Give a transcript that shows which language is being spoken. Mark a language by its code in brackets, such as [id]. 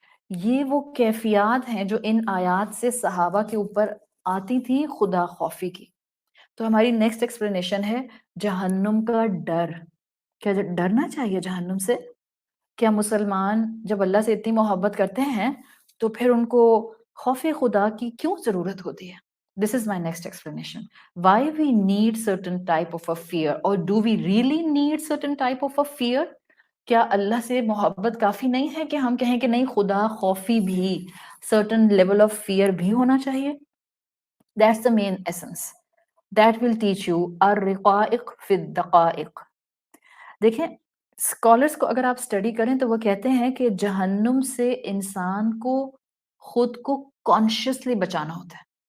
[ur] یہ وہ کیفیات ہیں جو ان آیات سے صحابہ کے اوپر آتی تھی خدا خوفی کی۔ تو ہماری نیکسٹ ایکسپلینیشن ہے جہنم کا ڈر۔ کیا ڈرنا چاہیے جہنم سے؟ کیا مسلمان جب اللہ سے اتنی محبت کرتے ہیں تو پھر ان کو خوف خدا کی کیوں ضرورت ہوتی ہے؟ [en] This is my next explanation. Why we need certain type of a fear, or do we really need certain type of a fear? [ur] کیا اللہ سے محبت کافی نہیں ہے کہ ہم کہیں کہ نہیں خدا خوفی بھی، [en] certain level of fear [ur] بھی ہونا چاہیے؟ [en] That's the main essence. That will teach you [ur] الرقائق فی الدقائق۔ دیکھیں اسکالرس کو اگر آپ اسٹڈی کریں تو وہ کہتے ہیں کہ جہنم سے انسان کو خود کو کانشیسلی بچانا ہوتا ہے۔